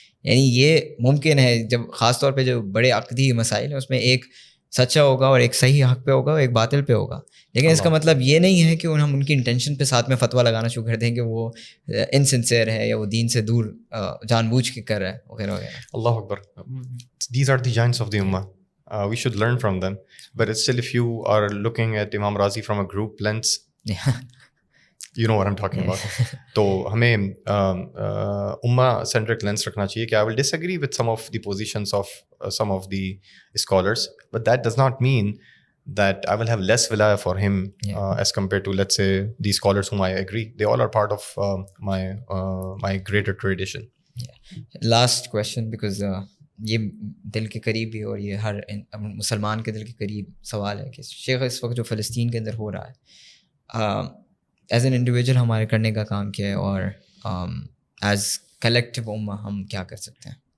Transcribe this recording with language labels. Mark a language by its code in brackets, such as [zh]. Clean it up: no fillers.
[ur] یعنی یہ ممکن ہے جب خاص طور پہ جو بڑے عقدی مسائل ہیں اس میں ایک سچا ہوگا اور ایک صحیح حق پہ ہوگا اور ایک باطل پہ ہوگا, لیکن اس کا مطلب یہ نہیں ہے کہ ہم ان کی انٹینشن پہ ساتھ میں فتویٰ لگانا شروع کر دیں کہ وہ انسنسیئر ہے یا وہ دین سے دور جان بوجھ کے کر رہا ہے وغیرہ وغیرہ. [en] اللہ اکبر. These are the giants of the امہ. We should learn from them. But it's still, if you are looking at Imam Razi from a group lens, you know what I'm talking about. [ur] تو ہمیں امہ centric lens رکھنا چاہیے کہ [en] I will disagree with some of the positions of some of the scholars, but that does not mean that I will have less wilaya for him as compared to, let's say, the scholars whom I agree. They all are part of my greater tradition. Last question, because [ur] یہ دل کے قریب بھی اور یہ ہر مسلمان کے دل کے قریب سوال ہے کہ شیخ اس وقت جو فلسطین کے اندر ہو رہا ہے، [en] as an individual [ur] ہمارے کرنے کا کام کیا ہے، اور ایز کلیکٹیو امہ ہم کیا کر سکتے ہیں؟